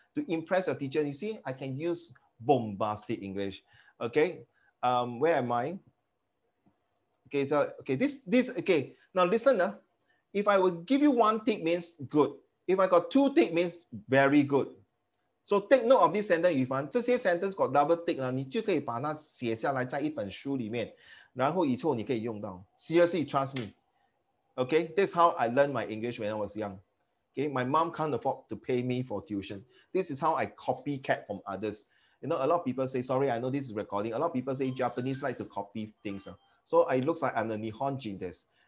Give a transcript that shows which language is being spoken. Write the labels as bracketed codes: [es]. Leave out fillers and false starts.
[en] To impress your teacher, you see, I can use bombastic English. Okay, where am I? Okay, so okay, this okay. Now listen, if I would give you one tick means good. If I got two tick means very good. So take note of this sentence, Yifan. [zh] 这些 [en] sentence got double tick [zh] 呢，你就可以把它写下来在一本书里面，然后以后你可以用到。 [en] Seriously, trust me. Okay, that's how I learned my English when I was young. Okay, my mom can't afford to pay me for tuition. This is how I copycat from others. You know, a lot of people say, sorry, I know this is recording. A lot of people say Japanese like to copy things. So it looks like I'm the [ja] Nihonjin desu.